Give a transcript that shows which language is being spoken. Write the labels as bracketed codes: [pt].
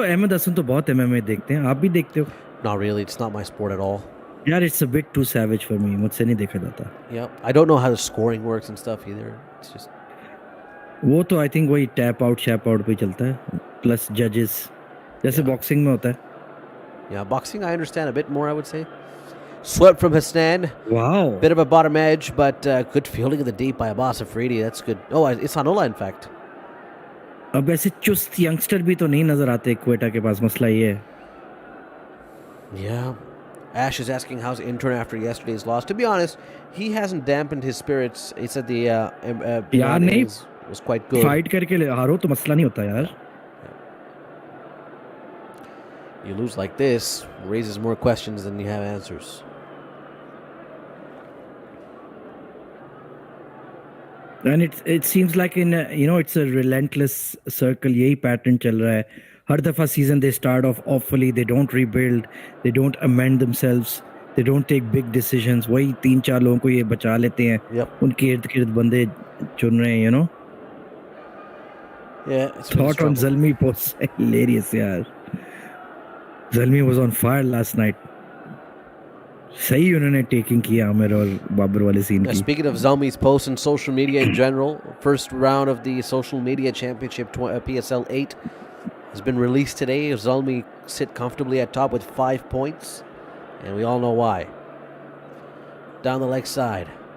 [hi] अहमद हसन तो बहुत MMA देखते हैं. आप भी देखते हो? [en] Not really. It's not my sport at all. [hi] यार, [en] it's a bit too savage for me. [hi] मुझसे नहीं देखा जाता. [en] Yeah. I don't know how the scoring works and stuff either. It's just. [hi] वो तो [en] I think [hi] वही टैप आउट शैप आउट पे चलता है, प्लस जजेस जैसे बॉक्सिंग में होता है. [en] Yeah, boxing I understand a bit more, I would say. Swept from Hasnan. Wow. Bit of a bottom edge, but good fielding in the deep by Abbas Afridi. That's good. Oh, it's Anola, in fact. [hi] अब ऐसे चुस्त youngster भी तो नहीं नजर आते क्वेटा के पास. मसला ये है. [en] Yeah. Ash is asking how's intern after yesterday's loss. To be honest, he hasn't dampened his spirits. He said the [hi] यार नहीं, [en] innings was quite good. [hi] Fight करके हारो तो मसला नहीं होता यार. [en] You lose like this, raises more questions than you have answers. And it seems like in it's a relentless circle. [hi] यही pattern चल रहा है. हर दफा [en] season they start off awfully. They don't rebuild. They don't amend themselves. They don't take big decisions. [hi] वही 3-4 लोगों को ये बचा लेते हैं. [en] Yep. [hi] उनके इर्द-गिर्द बंदे चुन रहे हैं. [en] Yeah. It's been a Thought on struggle. Zalmi post hilarious यार. Zalmi was on fire last night. [hi] सही उन्होंने टेकिंग किया आमिर और बाबर वाले सीन [en] Now, [hi] की. [en] speaking of Zalmi's posts and social media in general, first round of the social media championship PSL 8 has been released today. Zalmi sit comfortably at top with 5 points, and we all know why. Down the leg side.